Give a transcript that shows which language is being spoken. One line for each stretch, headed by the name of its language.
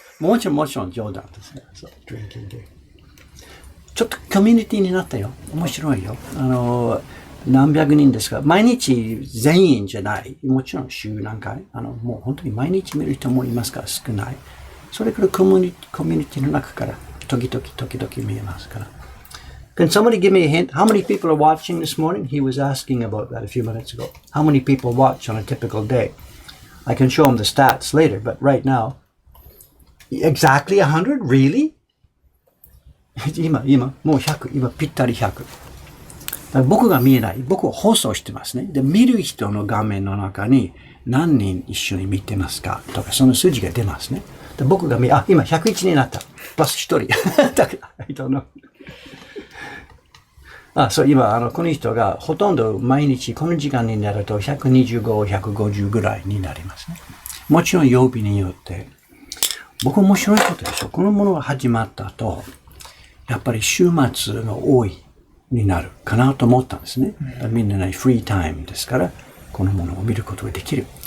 Japanese: もちろん冗談ですね。そう、ドリンキングゲーム。ちょっとコミュニティになったよ。面白いよ。何百人ですか？毎日全員じゃない。もちろん週何回。もう本当に毎日見る人もいますから少ない。それからコミュニティの中から時々見えますから。
English: Can somebody give me a hint? How many people are watching this morning? He was asking about that a few minutes ago. How many people watch on a typical day? I can show him the stats later, but right now, exactly 100? Really?
Japanese: 今、もう100。今ぴったり100。僕が見えない。僕は放送してますね。で、見る人の画面の中に何人一緒に見てますかとか、その数字が出ますね。で僕が今101になった。プラス1人。だから、
English: I don't know。
Japanese: そう、今、この人がほとんど毎日この時間になると125、150ぐらいになりますね。もちろん曜日によって。僕面白いことでしょ。このものが始まったと、やっぱり週末が多い。になるかなと思ったんですね。みんなね、フリータイムですから、このものを見ることができる。